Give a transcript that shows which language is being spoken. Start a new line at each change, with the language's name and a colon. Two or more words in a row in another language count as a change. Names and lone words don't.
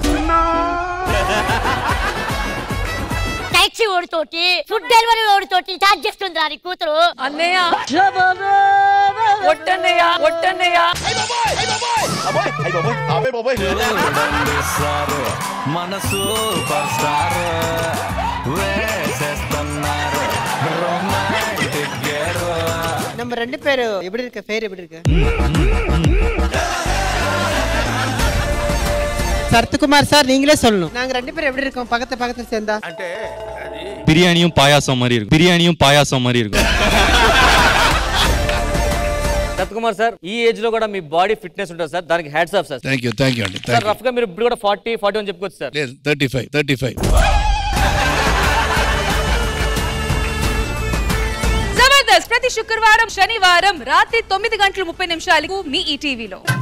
Telugu: టాక్సీ ఓడితోటి, ఫుడ్ డెలివరీ ఓడితోటి చార్జ్ చేస్తుంది రా నీ కూతురు. అన్నయ్య ఒట్టన్నయ్య. మనసు
Tamil: நம்ம 2 பேரு எப்படி இருக்க? பேர் எப்படி இருக்கு? சரத்குமார் சார் நீங்களே சொல்லணும். நாங்க 2 பேரும் எப்படி இருக்கோம்? பக்கத்துல சேர்ந்தா
Telugu: అంటే
Tamil: பிரியாணியும் பாயாசம் மாதிரி இருக்கும்.
Telugu: భరత్ కుమార్ సార్, ఈ ఏజ్ లో కూడా మీ
English: body fitness
Telugu: ఉంటుంది సార్, దానికి
English: hats off
Telugu: సార్.
English: thank you అండి.
Telugu: సార్ రఫ్ గా మీరు ఇప్పుడు కూడా 40-41 చెప్పుకోవచ్చు సార్. లేదు 35. జబర్దస్త్ ప్రతి శుక్రవారం శనివారం రాత్రి 9:30 మీ ఈటీవీలో.